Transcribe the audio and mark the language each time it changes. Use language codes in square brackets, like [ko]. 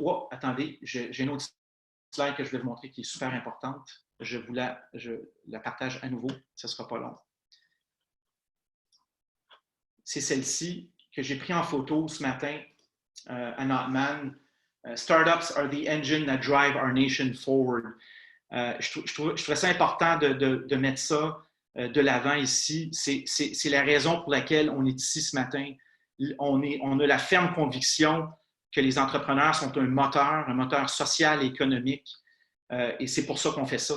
[fr] Attendez, j'ai une autre slide que je vais vous montrer qui est super importante. Je la partage à nouveau, ça ne sera pas long. C'est celle-ci que j'ai prise en photo ce matin à Notman. [en] Startups are the engine that drive our nation forward. [fr] Je trouvais ça important de mettre ça de l'avant ici. C'est la raison pour laquelle on est ici ce matin. On a la ferme conviction que les entrepreneurs sont un moteur social et économique. Et c'est pour ça qu'on fait ça.